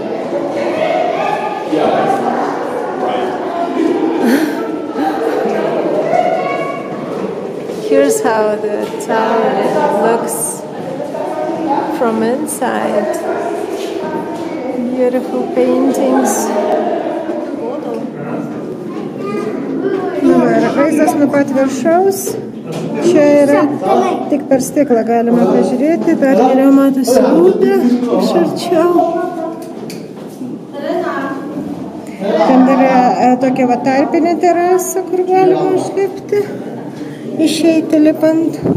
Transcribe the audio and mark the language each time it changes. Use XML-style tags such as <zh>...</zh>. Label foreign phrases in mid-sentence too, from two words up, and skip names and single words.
<en>Here's how the tower looks from inside. Beautiful paintings.</en> <lt>Dabar vaizdas nuo pat viršaus. Čia yra tik per stiklą galima pažiūrėti, dar geriau matosi upė iš arčiau. Ten yra tokia va tarpinė terasa, kur galima užlipti, išeiti lipant.</lt>